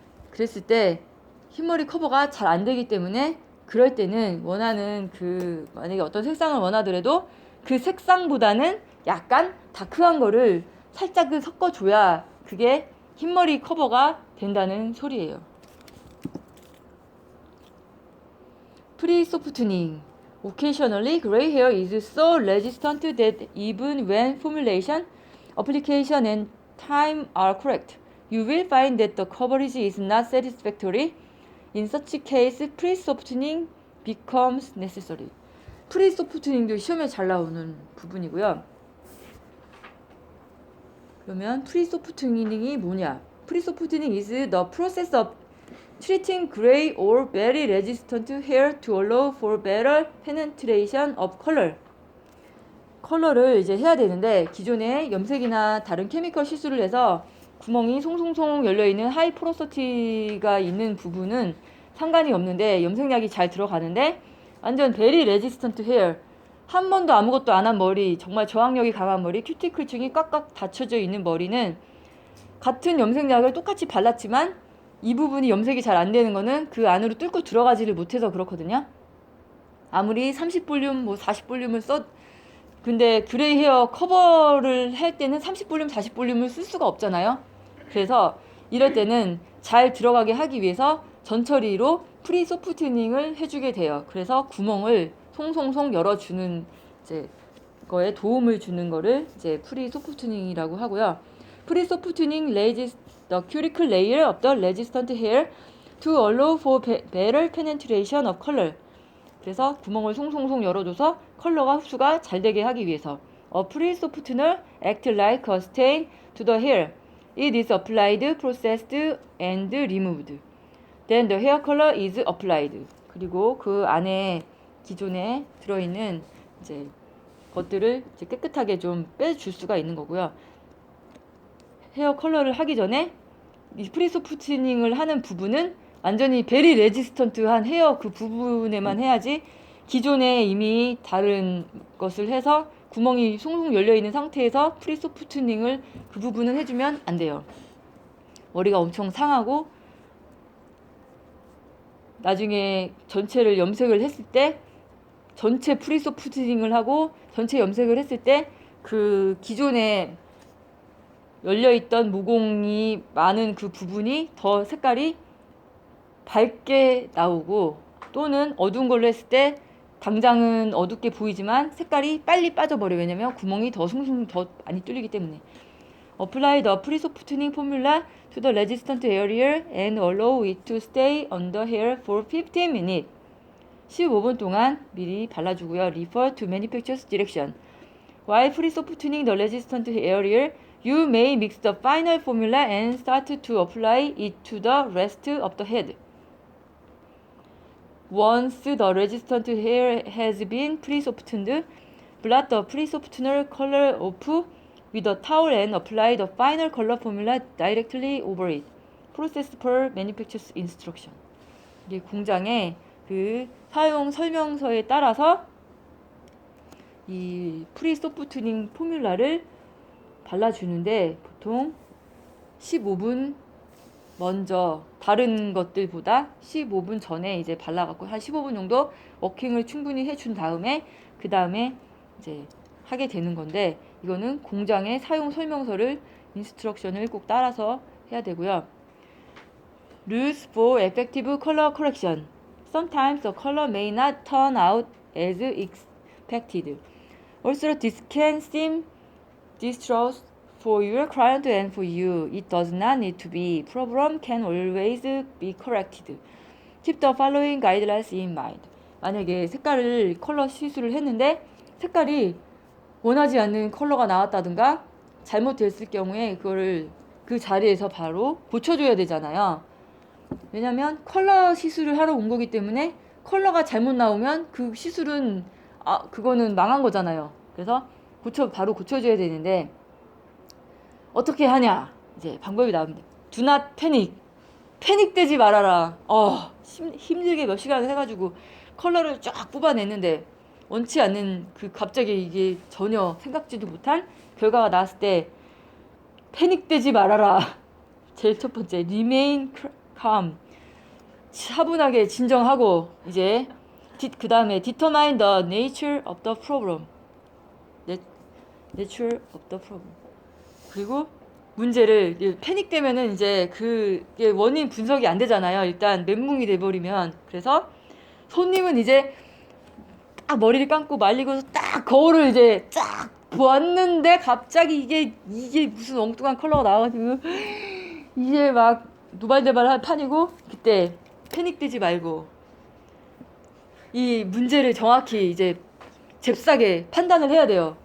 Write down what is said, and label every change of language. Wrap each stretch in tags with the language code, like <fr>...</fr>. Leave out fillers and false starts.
<ko>그랬을 때 흰머리 커버가 잘 안 되기 때문에 그럴 때는 원하는 그 만약에 어떤 색상을 원하더라도 그 색상보다는 약간 다크한 거를 살짝 섞어줘야 그게 흰머리 커버가 된다는 소리예요. 프리소프트닝.</ko> <en>Occasionally, gray hair is so resistant that even when formulation, application, and time are correct, you will find that the coverage is not satisfactory. In such case, pre-softening becomes necessary.</en> <ko>프리소프트닝도 시험에 잘 나오는 부분이고요. 그러면 프리소프트닝이 뭐냐?</ko> <en>프리소프트닝 is the process of treating gray or very resistant hair to allow for better penetration of color.</en> <ko>컬러를 이제 해야 되는데 기존에 염색이나 다른 케미컬 시술을 해서 구멍이 송송송 열려있는 하이 포로시티가 있는 부분은 상관이 없는데 염색약이 잘 들어가는데 완전 베리 레지스턴트 헤어, 한 번도 아무것도 안 한 머리, 정말 저항력이 강한 머리, 큐티클층이 꽉꽉 닫혀져 있는 머리는 같은 염색약을 똑같이 발랐지만 이 부분이 염색이 잘 안 되는 거는 그 안으로 뚫고 들어가지를 못해서 그렇거든요. 아무리 30볼륨, 40볼륨을 근데 그레이 헤어 커버를 할 때는 30볼륨, 40볼륨을 쓸 수가 없잖아요. 그래서 이럴 때는 잘 들어가게 하기 위해서 전처리로 프리소프트닝을 해주게 돼요. 그래서 구멍을 송송송 열어주는 이제 거에 도움을 주는 거를 이제 프리소프트닝이라고 하고요.</ko> <en>프리소프트닝 raises the cuticle layer of the resistant hair to allow for better penetration of color.</en> <ko>그래서 구멍을 송송송 열어줘서 컬러가 흡수가 잘 되게 하기 위해서.</ko> <en>A pre-softener act like a stain to the hair. It is applied, processed, and removed. Then the hair color is applied.</en> <ko>그리고 그 안에 기존에 들어있는 이제 것들을 이제 깨끗하게 좀 빼줄 수가 있는 거고요. 헤어 컬러를 하기 전에 이 프리소프트닝을 하는 부분은 완전히 베리 레지스턴트한 헤어 그 부분에만 해야지, 기존에 이미 다른 것을 해서 구멍이 송송 열려있는 상태에서 프리소프트닝을 그 부분은 해주면 안 돼요. 머리가 엄청 상하고 나중에 전체를 염색을 했을 때 전체 프리소프트닝을 하고 전체 염색을 했을 때 그 기존에 열려있던 모공이 많은 그 부분이 더 색깔이 밝게 나오고, 또는 어두운 걸로 했을 때 당장은 어둡게 보이지만 색깔이 빨리 빠져버려요. 왜냐면 구멍이 더 숭숭 더 많이 뚫리기 때문에.</ko> <en>Apply the pre-softening formula to the resistant area and allow it to stay on the hair for 15 minutes.</en> <ko>15분 동안 미리 발라주고요.</ko> <en>Refer to manufacturer's direction. While pre-softening the resistant area, you may mix the final formula and start to apply it to the rest of the head. Once the resistant hair has been pre-softened, blot the pre-softener color off with a towel and apply the final color formula directly over it. Process per manufacturer's instruction.</en> <ko>이게 공장의 그 사용 설명서에 따라서 이 프리소프트닝 포뮬라를 발라주는데 보통 15분 먼저 다른 것들보다 15분 전에 이제 발라갖고 한 15분 정도 워킹을 충분히 해준 다음에 그 다음에 이제 하게 되는 건데 이거는 공장의 사용 설명서를 인스트럭션을 꼭 따라서 해야 되고요.</ko> <en>Rules for effective color correction. Sometimes the color may not turn out as expected. Also, this can seem distressing for your client and for you. It does not need to be. Problem can always be corrected. Keep the following guidelines in mind.</en> <ko>만약에 색깔을 컬러 시술을 했는데 색깔이 원하지 않는 컬러가 나왔다든가 잘못됐을 경우에 그거를 그 자리에서 바로 고쳐줘야 되잖아요. 왜냐면 컬러 시술을 하러 온 거기 때문에 컬러가 잘못 나오면 그 시술은 그거는 망한 거잖아요. 그래서 바로 고쳐줘야 되는데 어떻게 하냐? 이제 방법이 나옵니다.</ko> <en>Do not panic.</en> <ko>패닉되지 말아라. 힘들게 몇 시간을 해가지고 컬러를 쫙 뽑아냈는데 원치 않는 갑자기 이게 전혀 생각지도 못한 결과가 나왔을 때 패닉되지 말아라. 제일 첫 번째,</ko> <en>remain calm.</en> <ko>차분하게 진정하고 이제 그 다음에</ko> <en>determine the nature of the problem. nature of the problem.</en> <ko>그리고 문제를 패닉되면은 이제 그게 원인 분석이 안 되잖아요. 일단 멘붕이 돼버리면. 그래서 손님은 이제 딱 머리를 감고 말리고 딱 거울을 이제 쫙 보았는데 갑자기 이게 무슨 엉뚱한 컬러가 나와가지고 이게 막 노발대발한 판이고 그때 패닉되지 말고 이 문제를 정확히 이제 잽싸게 판단을 해야 돼요.</ko>